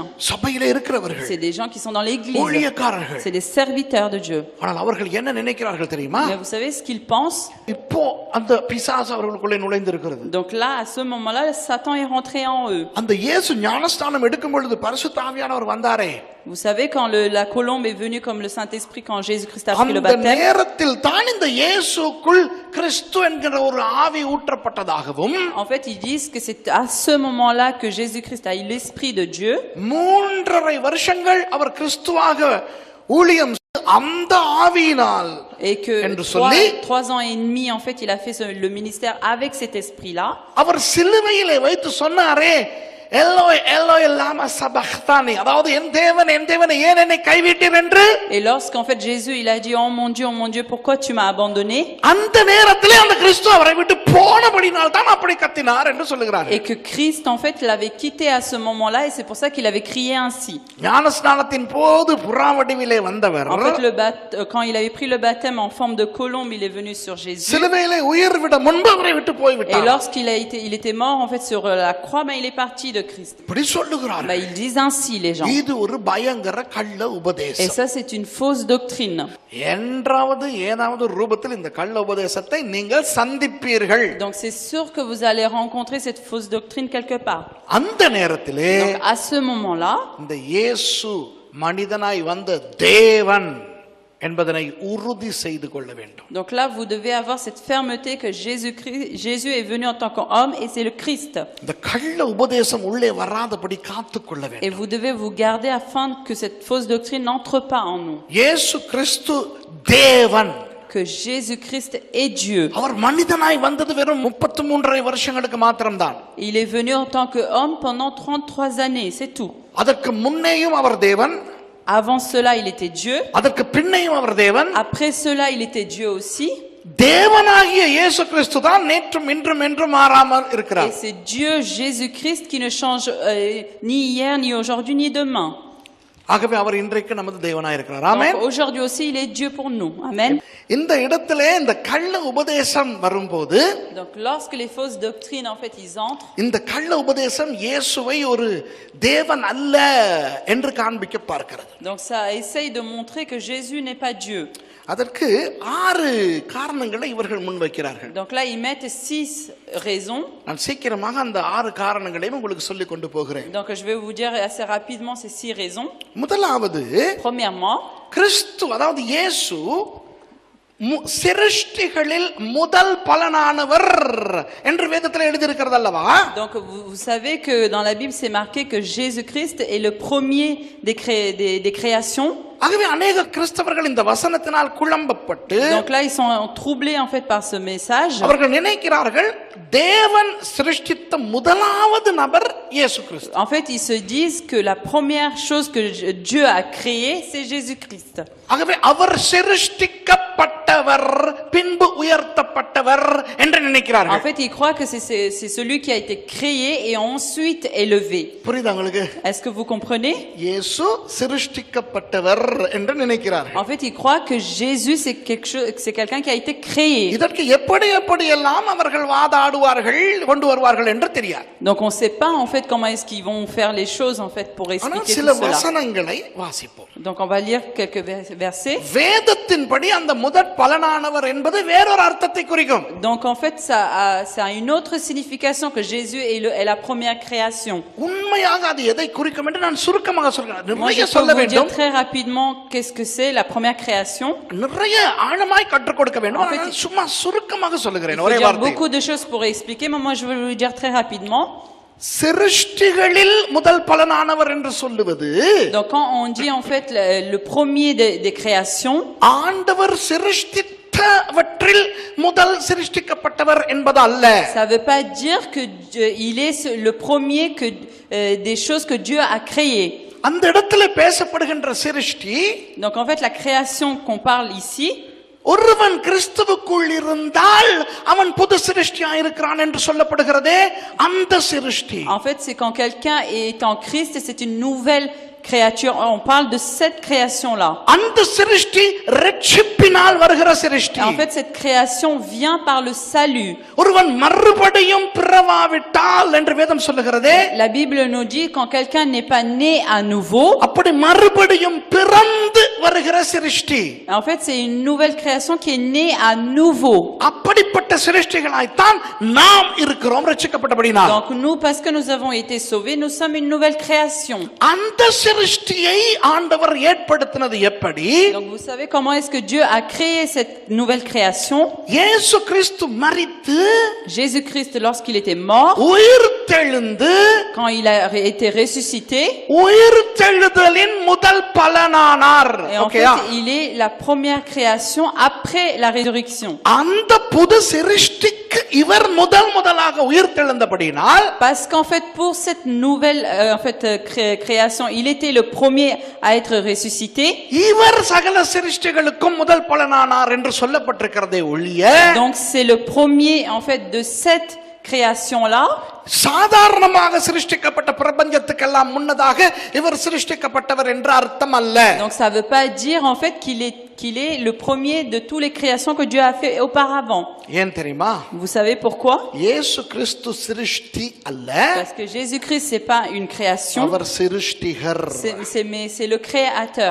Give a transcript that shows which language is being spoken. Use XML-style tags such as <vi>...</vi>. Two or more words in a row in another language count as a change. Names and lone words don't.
<ta>சபையில இருக்கிறவர்கள்,</ta> <fr>c'est des gens qui sont dans l'église,</fr> <ta>ஊழியக்காரர்கள்.</ta> <fr>c'est des serviteurs de Dieu.</fr> <ta>ஆனால் அவர்கள் என்ன நினைக்கிறார்கள் தெரியுமா?</ta> <fr>Mais vous savez ce qu'ils pensent?</fr> <ta>இப்போ அந்த பிசாசு அவர்களுக்குள்ளே நுழைந்து இருக்கிறது.</ta> <fr>Donc là, à ce moment-là, Satan est rentré en eux.</fr> <ta>அந்த இயேசு ஞானஸ்நானம் எடுக்கும் பொழுது பரிசுத்த ஆவியானவர் வந்தாரே,</ta> <fr>Vous savez, quand la colombe est venue comme le Saint-Esprit, quand Jésus-Christ a pris le</fr> <ta>அந்த</ta> <fr>baptême,</fr> <ta>நேரத்தில் தான் இந்த இயேசுக்குள் கிறிஸ்து என்கிற ஒரு ஆவி ஊற்றப்பட்டதாகவும்,</ta> <fr>en fait, ils disent que c'est à ce moment-là que Jésus-Christ a eu l'Esprit de Dieu.</fr> <ta>3.5 வருஷங்கள் அவர் கிறிஸ்துவாக ஊழியம் செய்து அந்த ஆவியினால்</ta> <fr>Et que</fr> <ta>என்று சொல்லி</ta> <fr>3 ans et demi, en fait, il a fait le ministère avec cet esprit-là.</fr> <ta>அவர் சிலுவையிலே வைத்து சொன்னாரே,</ta> <arc>אלהי אלהי למה שבקתני,</arc> <ta>அதாவது என் தேவன் ஏன் என்னை கைவிட்டீர் என்று.</ta> <fr>Et lorsqu'en fait Jésus il a dit oh mon Dieu, pourquoi tu m'as abandonné?</fr> <ta>அந்த நேரத்திலே அந்த கிறிஸ்து அவரை விட்டு போனபடியால் தான் அப்படி கத்தினார் என்று சொல்லுகிறார்.</ta> <fr>Et que Christ en fait l'avait quitté à ce moment-là et c'est pour ça qu'il avait crié ainsi.</fr> <ta>ஞானஸ்நானத்தின் போது புறாவடிவிலே வந்தவர்,</ta> <fr>En fait quand il avait pris le baptême en forme de colombe, il est venu sur Jésus.</fr> <ta>சிலுவையிலே உயிர் விட முன்பு அவரை விட்டு போய்</ta> <fr>Et</fr> <ta>விட்டார்.</ta> <fr>lorsqu'il était mort en fait sur la croix, il est parti de Christ.</fr> <ta>இப்படி சொல்லுகிறார்.</ta> <fr>Ils disent ainsi les gens.</fr> <ta>இது ஒரு பயங்கர கள்ள</ta> <fr>Et</fr> <ta>உபதேசம்.</ta> <fr>ça c'est une fausse doctrine.</fr> <ta>என்றாவது ஏதாவது ரூபத்தில் இந்த கள்ள உபதேசத்தை நீங்கள் சந்திப்பீர்கள்.</ta> <fr>Donc c'est sûr que vous allez rencontrer cette fausse doctrine quelque part.</fr> <ta>அந்த நேரத்திலே</ta> <fr>Donc à ce moment-là,</fr> <ta>இந்த இயேசு மனிதனாய் வந்த தேவன் என்பதனை உறுதி செய்து கொள்ள வேண்டும்.</ta> <fr>donc là vous devez avoir cette fermeté que Jésus est venu en tant qu'homme et c'est le Christ.</fr> <ta>இந்த கள்ள உபதேசம் உள்ளே வராதபடி காத்துக்கொள்ள</ta> <fr>Et</fr> <ta>வேண்டும்.</ta> <fr>vous devez vous garder afin que cette fausse doctrine n'entre pas en nous.</fr> <ta>இயேசு கிறிஸ்து தேவன்.</ta> <fr>Que Jésus-Christ est Dieu.</fr> <ta>அவர் மனிதனாய் வந்தது வெறும் 33.5 வருஷங்களுக்கு மாத்திரம்தான்.</ta> <fr>Il est venu en tant qu'homme pendant 33 années, c'est tout.</fr> <ta>அதற்கு முன்னேயும் அவர் தேவன்,</ta> <fr>Avant cela, il était Dieu.</fr> <ta>அதற்கு பின்னையும் அவர் தேவன்.</ta> <fr>Après cela, il était Dieu aussi.</fr> <ta>தேவனாகிய இயேசு கிறிஸ்து தான் நேற்றும் இன்றும் என்றும் மாறாமல் இருக்கிறார்.</ta> <fr>Et c'est Dieu Jésus-Christ qui ne change ni hier, ni aujourd'hui, ni demain.</fr> <ta>ஆகவே அவர் இன்றைக்கு நமது தேவனாய் இருக்கிறார். ஆமென்.</ta> <fr>Donc aujourd'hui aussi, il est Dieu pour nous. Amen.</fr> <ta>இந்த இடத்திலே இந்த கள்ள உபதேசம் வரும்போது,</ta> <fr>Donc lorsque les fausses doctrines en fait ils entrent,</fr> <ta>இந்த கள்ள உபதேசம் இயேசுவை ஒரு தேவன் அல்ல என்று காண்பிக்க பார்க்கிறது.</ta> <fr>donc ça essaye de montrer que Jésus n'est pas Dieu.</fr> <ta>அதற்கு 6 காரணங்களை இவர்கள் முன்வைக்கிறார்கள்.</ta> <fr>Donc là ils mettent 6 raisons.</fr> <ta>நான் சீக்கிரமாக அந்த 6 காரணங்களையும் உங்களுக்கு சொல்லிக் கொண்டு போகிறேன்.</ta> <fr>Donc je vais vous dire assez rapidement ces 6 raisons.</fr> <ta>முதலாவது,</ta> <fr>Premièrement,</fr> <ta>கிறிஸ்து அதாவது இயேசு சிருஷ்டிகளில் முதல் பலனானவர் என்று வேதத்தில் எழுதியிருக்கிறது அல்லவா?</ta> <fr>donc vous savez que dans la Bible c'est marqué que Jésus-Christ est le premier des créations.</fr> <ta>ஆகவே अनेக கிறிஸ்தவர்கள் இந்த வசனத்தினால் குழம்பப்பட்டு,</ta> <fr>donc là ils sont troublés en fait par ce message.</fr> <ta>அவர்கள் நினைக்கிறார்கள் தேவன் சிருஷ்டித்த முதலாவது நபர் இயேசு கிறிஸ்து.</ta> <fr>En fait ils se disent que la première chose que Dieu a créée c'est Jésus-Christ.</fr> <ta>ஆகவே அவர் சிருஷ்டிக்கப்பட்டவர் பின்பு உயர்த்தப்பட்டவர் என்று நினைக்கிறார்கள்.</ta> <fr>En fait ils croient que c'est celui qui a été créé et ensuite élevé.</fr> <ta>புரியுதா உங்களுக்கு?</ta> <fr>Est-ce que vous comprenez?</fr> <ta>இயேசு சிருஷ்டிக்கப்பட்டவர் என்று நினைக்கிறார்கள்.</ta> <fr>En fait ils croient que Jésus c'est quelqu'un qui a été créé.</fr> <ta>இதற்கு எப்படி எல்லாம் அவர்கள் வாதாடுவார்கள் கொண்டு வருவார்கள் என்று தெரியாது.</ta> <fr>Donc on sait pas en fait comment est-ce qu'ils vont faire les choses en fait pour expliquer tout</fr> <ta>சில</ta> <fr>cela.</fr> <ta>வசனங்களை வாசிப்போம்.</ta> <fr>Donc on va lire quelques versets.</fr> <ta>வேதத்தின்படி அந்த முதற் பலனானவர் என்பது வேறொரு அர்த்தத்தை குறிக்கும்.</ta> <fr>Donc en fait ça a une autre signification que Jésus est la première création.</fr> <ta>உண்மையாக அது எதை குறிக்கும் என்று நான் சுருக்கமாக சொல்கிறேன்.</ta> <fr>Moi je</fr> <ta>நிறைய</ta> <fr>peux</fr> <ta>சொல்ல</ta> <fr>vous dire</fr> <ta>வேண்டும்.</ta> <fr>très rapidement qu'est-ce que c'est la première création.</fr> <ta>நிறைய ஆழமாய் கற்றுக் கொடுக்க வேண்டும்.</ta> <fr>En fait,</fr> <ta>நான் சும்மா சுருக்கமாக சொல்லுகிறேன்</ta> <fr>Il faut</fr> <ta>ஒரே</ta> <fr>dire</fr> <ta>வார்த்தை.</ta> <fr>beaucoup de choses pour expliquer, mais moi je vais vous dire très rapidement.</fr> <ta>சிருஷ்டிகளில் முதல் பலனானவர் என்று சொல்லுவது,</ta> <fr>Donc quand on dit en fait le premier des créations,</fr> <ta>ஆண்டவர் சிருஷ்டித்தவற்றில் முதல் சிருஷ்டிக்கப்பட்டவர் என்பது அல்ல.</ta> <fr>ça veut pas dire que il est le premier que des choses que Dieu a créées.</fr> <ta>அந்த இடத்துல பேசப்படுகின்ற சிருஷ்டி,</ta> <fr>Donc en fait la création qu'on parle ici,</fr> <ta>ஒருவன் கிறிஸ்துவுக்குள் இருந்தால் அவன் புது சிருஷ்டியாய் இருக்கிறான் என்று சொல்லப்படுகிறதே அந்த சிருஷ்டி.</ta> <fr>en fait c'est quand quelqu'un est en Christ et c'est une nouvelle créature, on parle de cette création-là.</fr> <ta>அந்த சிருஷ்டி ரட்சிப்பினால் வருகிற சிருஷ்டி.</ta> <fr>En fait, cette création vient par le salut.</fr> <ta>ஒருவன் மறுபடியும் பிறவாவிட்டால் என்று வேதம் சொல்லுகிறதே.</ta> <fr>La Bible nous dit quand quelqu'un n'est pas né à nouveau.</fr> <ta>அப்படி மறுபடியும் பிறந்து வருகிற சிருஷ்டி.</ta> <fr>En fait, c'est une nouvelle création qui est née à nouveau.</fr> <ta>அப்படிப்பட்ட சிருஷ்டிகளாய்த்தான் நாம் இருக்கிறோம் ரட்சிக்கப்பட்டபடினால்.</ta> <fr>Donc nous, parce que nous avons été sauvés, nous sommes une nouvelle création.</fr> <ta>அந்த சிருஷ்டியை ஆண்டவர் ஏற்படுத்தினது எப்படி?</ta> <fr>Donc vous savez comment est-ce que Dieu a créé cette nouvelle création?</fr> <ta>இயேசு கிறிஸ்து மரித்து</ta> <fr>Jésus-Christ, lorsqu'il était mort,</fr> <ta>உயிர்த்தெழுந்து</ta> <fr>quand il a été ressuscité,</fr> <ta>உயிர்த்தெழுதலின் முதல் பலனானார்.</ta> <fr>et en fait, il est la première création après la résurrection.</fr> <ta>அந்த புது சிருஷ்டிக்கு இவர் முதலாக உயிர்த்தெழுந்தபடியினால்,</ta> <fr>Parce qu'en fait, pour cette nouvelle création, il était le premier à être ressuscité.</fr> <ta>இவர் சகல சிருஷ்டிகளுக்கும் முதல் பலனானார் என்று சொல்லப்பட்டிருக்கிறதே ஒழிய,</ta> <fr>Donc c'est le premier en fait de cette création-là.</fr> <ta>சாதாரணமாக சிருஷ்டிக்கப்பட்ட பிரபஞ்சத்துக்கெல்லாம் முன்னதாக இவர் சிருஷ்டிக்கப்பட்டவர் என்ற அர்த்தம் அல்ல.</ta> <fr>Donc ça veut pas dire en fait qu'il est le premier de toutes les créations que Dieu a fait auparavant.</fr> <ta>ஏன் தெரியுமா?</ta> <fr>Vous savez pourquoi?</fr> <ta>இயேசு கிறிஸ்து சிருஷ்டி அல்ல,</ta> <fr>Parce que Jésus-Christ c'est pas une création.</fr> <ta>அவர் சிருஷ்டிகர்.</ta> <fr>Mais c'est le créateur.</fr>